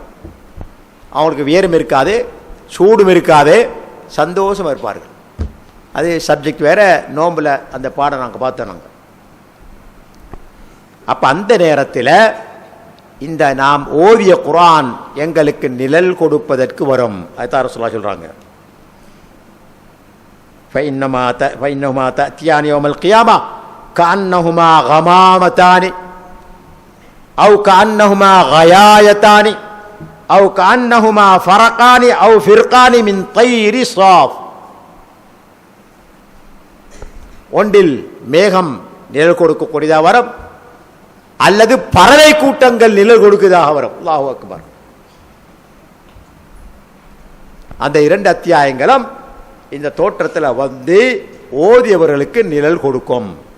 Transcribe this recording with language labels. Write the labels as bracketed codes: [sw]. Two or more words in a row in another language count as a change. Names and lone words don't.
[ta] அவங்களுக்கு வியரும் இருக்காது, சூடும் இருக்காது, சந்தோஷமா இருப்பார்கள். அது சப்ஜெக்ட் வேற. நோம்புல அந்த பாடம் நாங்கள் பார்த்தோம். நாங்கள் அப்ப அந்த நேரத்தில் இந்த நாம் ஓதிய குர்ஆன் எங்களுக்கு நிழல் கொடுப்பதற்கு வரும். அதுதான் ரசூலுல்லாஹ் சொல்றாங்க, [ar] فإنهما تأتيان يوم القيامة كأنهما غمامتان أو كأنهما غيايتان أو كأنهما فرقان أو فرقان من طير صاف. [ta] ஒன்றில் மேகம் நிழல் கொடுக்கக்கூடியதாக வரும், அல்லது பறவை கூட்டங்கள் நிழல் கொடுக்கிறதாக வரும். [ar] الله أكبر. [ta] அந்த 2 அத்தியாயங்களும் இந்த தோற்றத்தில் வந்து ஓதியவர்களுக்கு நிழல் கொடுக்கும்.